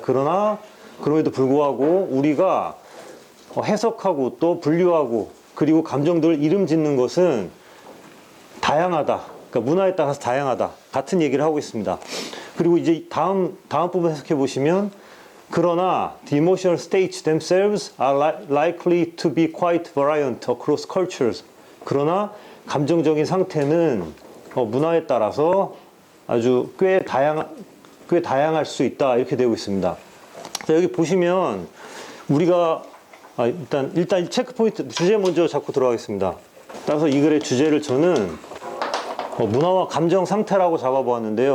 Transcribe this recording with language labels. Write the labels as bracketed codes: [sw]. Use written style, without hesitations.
[ko] 그러나 그럼에도 불구하고 우리가 해석하고 또 분류하고 그리고 감정들을 이름 짓는 것은 다양하다. 그러니까 문화에 따라서 다양하다. 같은 얘기를 하고 있습니다. 그리고 이제 다음 부분 해석해 보시면 그러나 [en] the emotional states themselves are likely to be quite variant across cultures. [ko] 그러나 감정적인 상태는 문화에 따라서 아주 꽤 다양할 수 있다. 이렇게 되고 있습니다. 자, 여기 보시면 우리가 일단 체크 포인트 주제 먼저 잡고 들어가겠습니다. 따라서 이 글의 주제를 저는 문화와 감정 상태라고 잡아보았는데요.